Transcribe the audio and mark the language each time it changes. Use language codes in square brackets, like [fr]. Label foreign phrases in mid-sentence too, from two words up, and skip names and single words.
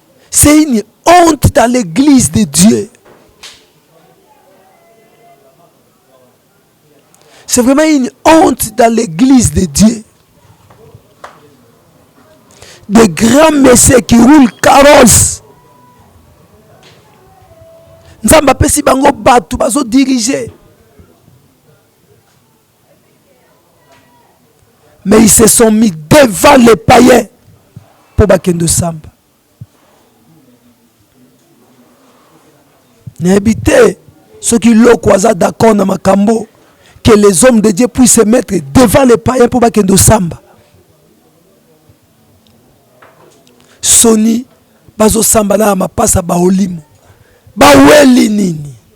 [fr] C'est une honte dans l'église de Dieu. C'est vraiment une honte dans l'église de Dieu. Des grands messieurs qui roulent carrosse. [ln] Nzambe apesi bango bato bazo diriger. [fr] Mais ils se sont mis devant les païens pour [ln] bakende samba. Nayebi te soki loko aza d'accord na makambo, [fr] que les hommes de Dieu puissent se mettre devant les païens pour [ln] bakende samba. Soni bazo samba na mapasa ba olimo. Baweli nini?